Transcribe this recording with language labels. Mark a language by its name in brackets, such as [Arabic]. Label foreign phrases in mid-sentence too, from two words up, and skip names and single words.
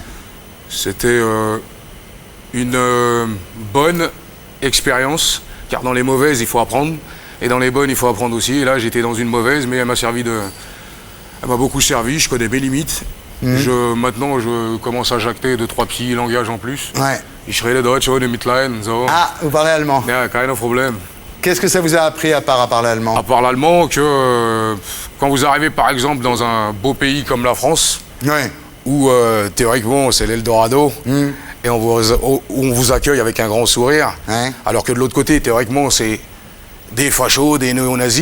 [French] C'était une bonne expérience, car dans les mauvaises, il faut apprendre, et dans les bonnes, il faut apprendre aussi. Et là, j'étais dans une mauvaise, mais elle m'a beaucoup servi, je connais mes limites. Maintenant, je commence à jacter 2-3 petits langages en plus. Ouais. [German] Ich rede Deutsch ohne Mitleid, so. [French] Ah, vous parlez allemand. [German] Ja, kein Problem. [French] Qu'est-ce que ça vous a appris à part À l'allemand? part l'allemand, que quand vous arrivez par exemple dans un beau pays comme la France, Ouais. où théoriquement c'est l'Eldorado, et où on vous accueille avec un grand sourire, Ouais. alors que de l'autre côté, théoriquement, c'est des fachos, des néo-nazis,